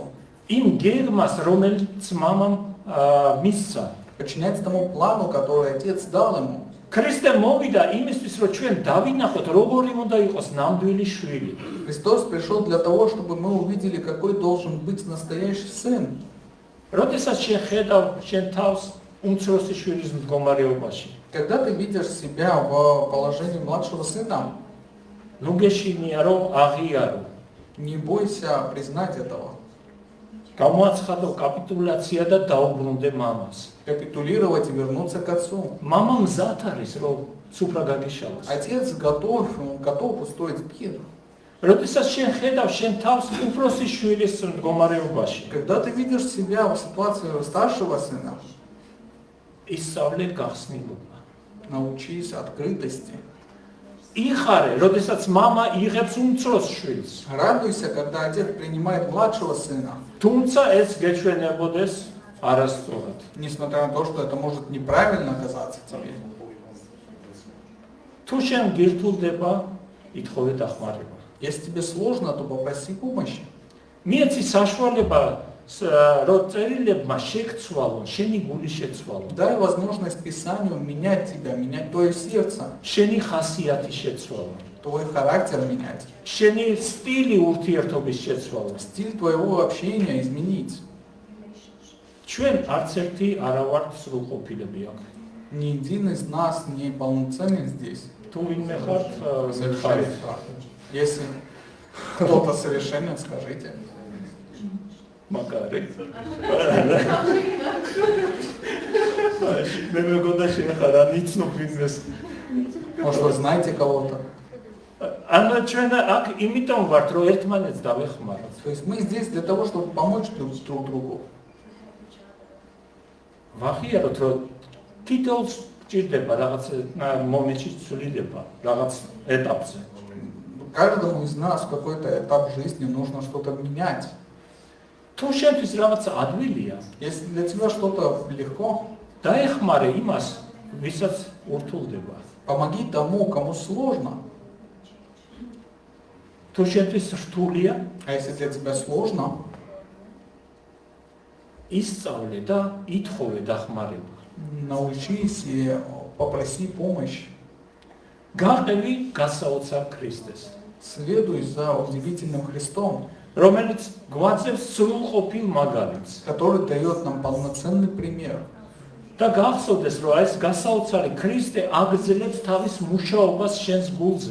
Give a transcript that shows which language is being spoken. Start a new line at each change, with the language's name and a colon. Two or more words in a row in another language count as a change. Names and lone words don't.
Georgian: იმ გეგმას, რომელიც მამამ მისცა.
Russian: подчиняется тому плану, который отец дал ему.
Georgian: ქრისტე მოვიდა იმისთვის, რომ ჩვენ დავინახოთ, როგორი უნდა იყოს ნამდვილი შვილი.
Russian: Христос пришел для того, чтобы мы увидели, какой должен быть настоящий сын.
Georgian: როდესაც შენ ხედავ შენ თავს უმცროსი შვილის მდგომარეობაში,
Russian: Когда ты видишь себя в положении младшего сына,
Georgian: ნუ გეშინია, რომ აღიარო.
Russian: не бойся признать этого.
Georgian: გამოაცხადო კაპიტულაცია და დაუბრუნდე მამას.
Russian: Капитулировать и вернуться к отцу.
Georgian: Мама მზად არის, რომ სუფრა გაგიშალოს.
Russian: Отец готов, он готов устроить пир.
Georgian: როდესაც შენ ხედავ შენ თავს უფროსი შვილის მდგომარეობაში,
Russian: Когда ты видишь себя в ситуации старшего сына,
Georgian: ისწავლე გახსნილობა.
Russian: научись открытости.
Georgian: იხარე, როდესაც мама იღებს უმცროს შვილს.
Russian: Радуйся, когда отец принимает младшего сына,
Georgian: თუმცა ეს გეჩვენებოდეს არასწორად.
Russian: несмотря на то, что это может неправильно казаться тебе.
Georgian: თუ შენ გირთულდება, ითხოვე დახმარება.
Russian: Если тебе сложно, то попроси помощи.
Georgian: მიეცი საშუალება, რომ წერილებმა შეგცვალონ, შენი გული შეცვალონ,
Russian: Дай возможность Писанию менять тебя, менять твое сердце,
Georgian: შენი ხასიათი შეცვალონ,
Russian: твой характер менять,
Georgian: შენი სტილი ურთიერთობის შეცვალონ.
Russian: стиль твоего общения изменить.
Georgian: ჩვენ არც ერთი არა ვართ სრულყოფილები აქ.
Russian: Ни один из нас не полноценен здесь.
Georgian: თუ ვინმე ხართ, მიხარით.
Russian: Если кто-то совершенен, скажите.
Georgian: მაგარი. მე მეგონდა შენ ხარ ან იცნობ ვინმეს.
Russian: Может, вы знаете кого-то?
Georgian: ანუ ჩვენ აქ იმიტომ ვართ, რომ ერთმანეთს დავეხმაროთ.
Russian: То есть мы здесь для того, чтобы помочь друг другу.
Georgian: ვახიაროთ, რომ თითოეულს გჭირდება რაღაც მომენტში ცვლილება, რაღაც ეტაპზე.
Russian: Каждому из нас в какой-то этап жизни нужно что-то менять.
Georgian: თუ შენთვის რაღაცა ადვილია,
Russian: Если для тебя что-то легко,
Georgian: დაეხმარე იმას, ვისაც ურთულდება.
Russian: помоги тому, кому сложно.
Georgian: თუ შენთვის რთულია,
Russian: А если для тебя сложно,
Georgian: ისწავლე და ითხოვე დახმარება.
Russian: научись и попроси помощь.
Georgian: გაყევი გასაოცარ ქრისტეს,
Russian: Следуй за удивительным Христом,
Georgian: რომელიც გვაძლევს სრულყოფილ მაგალითს.
Russian: который дает нам полноценный пример.
Georgian: და გახსოვდეს, რომ ეს გასაოცარი ქრისტე აგრძელებს თავის მუშაობას შენს გულზე.